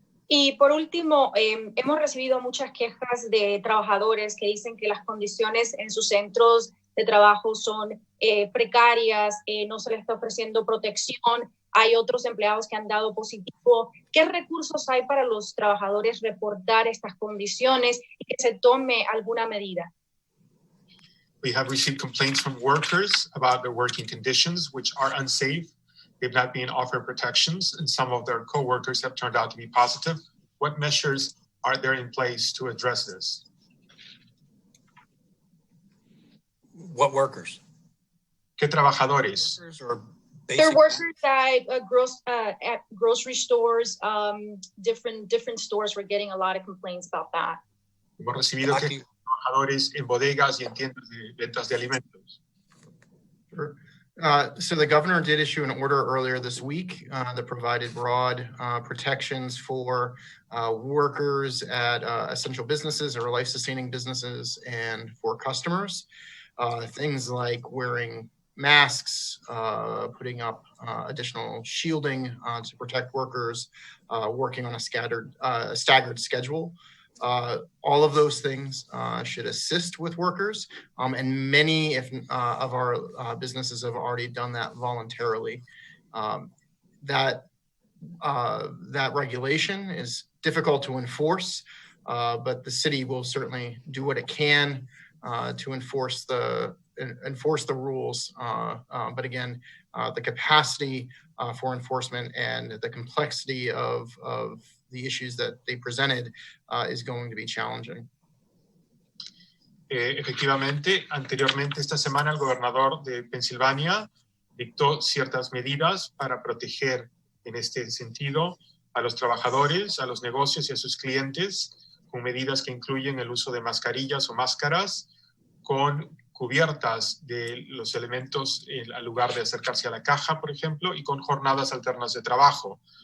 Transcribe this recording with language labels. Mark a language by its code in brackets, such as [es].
[es] Y por último, hemos recibido muchas quejas de trabajadores que dicen que las condiciones en sus centros de trabajo son precarias, no se les está ofreciendo protección. Hay otros empleados que han dado positivo. ¿Qué recursos hay para los trabajadores reportar estas condiciones y que se tome alguna medida? [en] We have received complaints from workers about their working conditions, which are unsafe. They've not been offered protections, and some of their co-workers have turned out to be positive. What measures are there in place to address this? What workers? [es] ¿Qué trabajadores? [en] They're workers at grocery stores, different stores. We're getting a lot of complaints about that. [es] Hemos recibido que trabajadores en bodegas y en tiendas de ventas de alimentos. [en] Sure. So the governor did issue an order earlier this week that provided broad protections for workers at essential businesses or life-sustaining businesses and for customers. Things like wearing masks, putting up additional shielding to protect workers, working on a staggered schedule. All of those things should assist with workers, and many of our businesses have already done that voluntarily. That regulation is difficult to enforce, but the city will certainly do what it can to enforce the rules. But again, the capacity for enforcement and the complexity of the issues that they presented is going to be challenging. [es] Efectivamente, anteriormente esta semana el gobernador de Pensilvania dictó ciertas medidas para proteger en este sentido a los trabajadores, a los negocios y a sus clientes, con medidas que incluyen el uso de mascarillas o máscaras, con cubiertas de los elementos al lugar de acercarse a la caja, por ejemplo, y con jornadas alternas de trabajo.